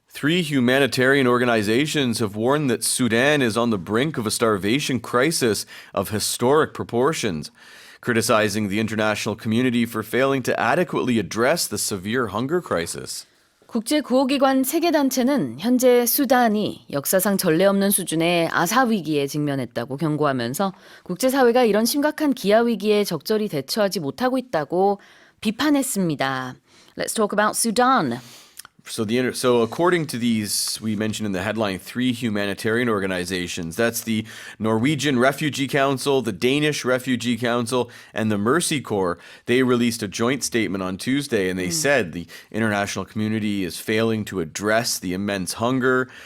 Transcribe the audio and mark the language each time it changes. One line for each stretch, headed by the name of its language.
English: Three humanitarian organizations have warned that Sudan is on the brink of a starvation crisis of historic proportions, criticizing the international community for failing to adequately address the severe hunger crisis.
Korean: 국제구호기관 세계단체는 현재 수단이 역사상 전례 없는 수준의 아사 위기에 직면했다고 경고하면서 국제사회가 이런 심각한 기아 위기에 적절히 대처하지 못하고 있다고 비판했습니다.
English: Let's talk about Sudan. So according to these, we mentioned in the headline, three humanitarian organizations. That's the Norwegian Refugee Council, the Danish Refugee Council, and the Mercy Corps. They released a joint statement on Tuesday, and they said the international community is failing to address the immense hunger.